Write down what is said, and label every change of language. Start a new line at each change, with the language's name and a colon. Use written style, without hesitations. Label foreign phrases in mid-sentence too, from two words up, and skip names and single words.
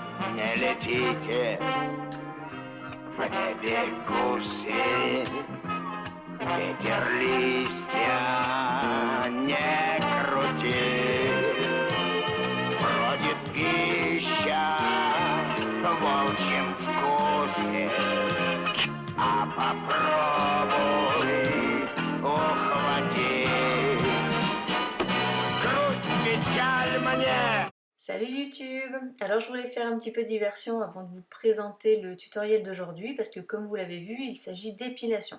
Russian: Не летите в небе гуси, ветер листья не крути, бродит пища в волчьем вкусе, а попробуй ухвати. Грусть, печаль мне.
French: Salut YouTube! Alors je voulais faire un petit peu de diversion avant de vous présenter le tutoriel d'aujourd'hui parce que comme vous l'avez vu, il s'agit d'épilation.